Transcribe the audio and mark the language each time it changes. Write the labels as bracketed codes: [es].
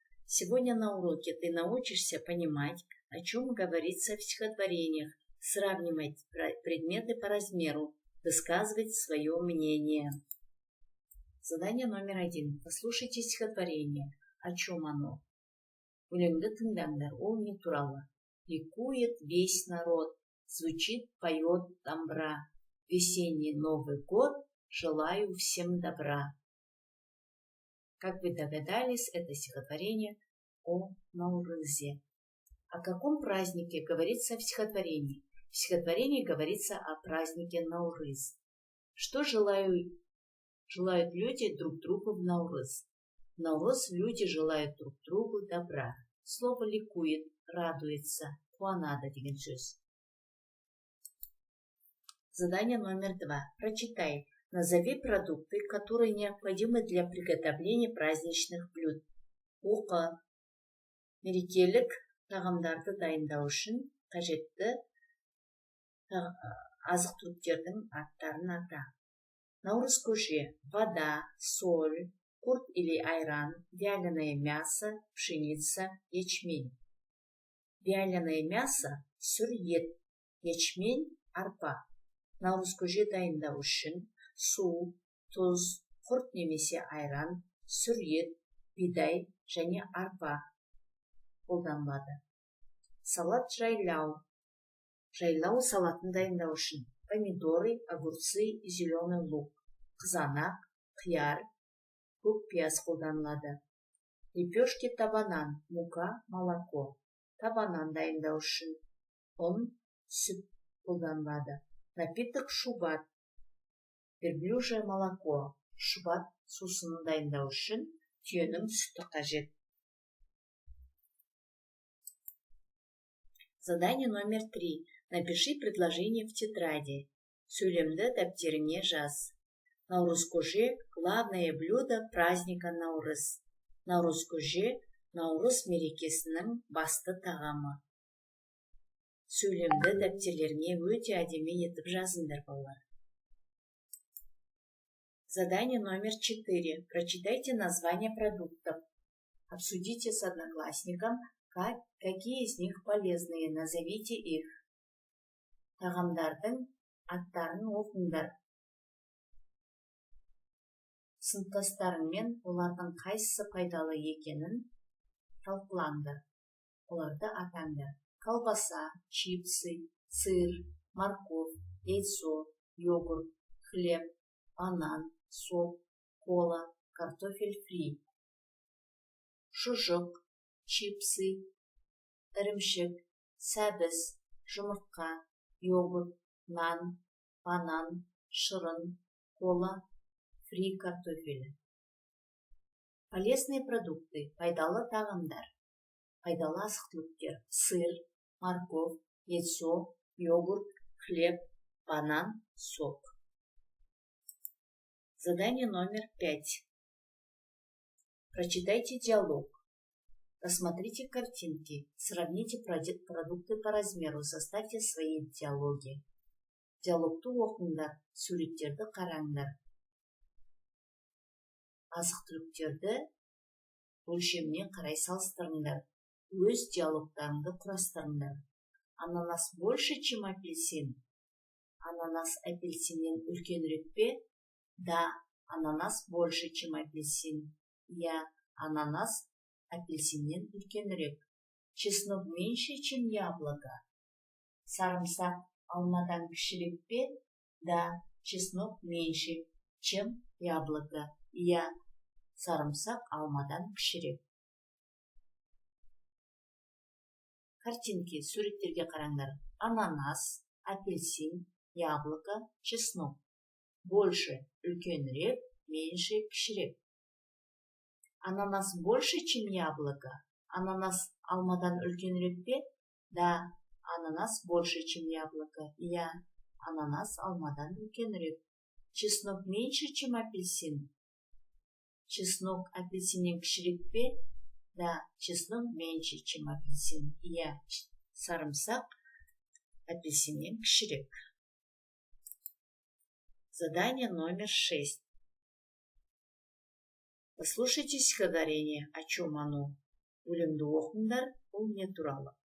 [ru] Сегодня на уроке ты научишься понимать, о чем говорится в стихотворениях, сравнивать предметы по размеру, высказывать свое мнение. Задание номер 1. Послушайте стихотворение. О чем оно? [kk] Өлеңді тыңдаңдар, ол не туралы? [ru] Ликует весь народ, звучит, поет домбра. Весенний Новый год, желаю всем добра. Как вы догадались, это стихотворение о Наурызе. О каком празднике говорится в стихотворении? В стихотворении говорится о празднике Наурыз. Что желают люди друг другу в Наурыз? В Наурыз люди желают друг другу добра. Слово ликует, радуется, [kk] куанада деген сөз. [ru] Задание номер 2. Прочитай. Назови продукты, которые необходимы для приготовления праздничных блюд. [kk] Оқы. Мерекелік тағамдарды дайындау үшін қажетті азық-түліктердің аттарын ата. [ru] Наурыз көже, вода, соль, курт или айран, вяленое мясо, пшеница, ячмень. Вяленое мясо, сүр ет, ячмень, арпа. [kk] Наурыз көже дайындау үшін су, тұз, құрт немесе айран, сүр ет, бидай және арпа қолданылады. Салат жайлау. Жайлау салатын дайындау үшін [ru] помидоры, огурцы и зеленый лук, [kk] қызанақ, қияр, көк пияз қолданылады. [ru] Лепешки табанан, мука, молоко. [kk] Табанан дайындау үшін ұн, сүт қолданылады. [ru] Напиток шубат, верблюжье молоко. [kk] Шубат сусынын дайындау үшін түйенің сүті қажет. [ru] Задание номер 3. Напиши предложение в тетради. [kk] Сөйлемді дәптеріңе жаз. Наурыз көже – [ru] главное блюдо праздника Наурыз. [kk] Наурыз көже – Наурыз мерекесінің басты тағамы. Сөйлемді дәптерлеріне өте әдемі етіп жазыңдар балалар. [ru] Задание номер 4. Прочитайте названия продуктов. Обсудите с одноклассником, какие из них полезные. Назовите их. [kk] Тағамдардың аттарын оқыңдар. Сыныптастарыңмен олардың қайсысы пайдалы екенін талқылаңдар. Оларды атаңдар. [ru] Колбаса, чипсы, сыр, морковь, яйцо, йогурт, хлеб, банан, сок, кола, картофель фри. [kk] Шұжық, чипсы, ірімшік, сәбіз, жұмыртқа, йогурт, нан, банан, шырын, кола, фри картофелі. [ru] Полезные продукты, [kk] пайдалы тағамдар, пайдалы азық-түліктер, [ru] сыр, морковь, яйцо, йогурт, хлеб, банан, сок. Задание номер 5. Прочитайте диалог. Посмотрите картинки, сравните продукты по размеру, составьте свои диалоги. [kk] Диалогты оқыңдар, суреттерді қараңдар. Азық-түліктерді өлшеміне қарай салыстырыңдар. Өз диалогтарыңды құрастырыңдар. [ru] Ананас больше, чем апельсин. [kk] Ананас апельсиннен үлкенірек пе? [ru] Да, ананас больше, чем апельсин. [kk] Я, ананас апельсиннен үлкенірек. [ru] Чеснок меньше, чем яблоко. [kk] Сарымсақ алмадан кішірек пе? [ru] Да, чеснок меньше, чем яблоко. [kk] Я, сарымсақ алмадан кішірек. Картинки, суреттерге қараңдар. [ru] Ананас, апельсин, яблоко, чеснок. Больше, үлкенірек, меньше, кішірек. Ананас больше, чем яблоко. [kk] Ананас алмадан үлкенірек пе? [ru] Да, ананас больше, чем яблоко. [kk] Я, ананас алмадан үлкенірек. [ru] Чеснок меньше, чем апельсин. [kk] Чеснок апельсиннен кішірек пе? [ru] Да, чеснок меньше, чем апельсин. [kk] Я сарымсак апельсиннен кішірек. [ru] Задание номер 6. Послушайте стихотворение, о чем оно. [kk] Өлеңді оқыңдар, ол не туралы.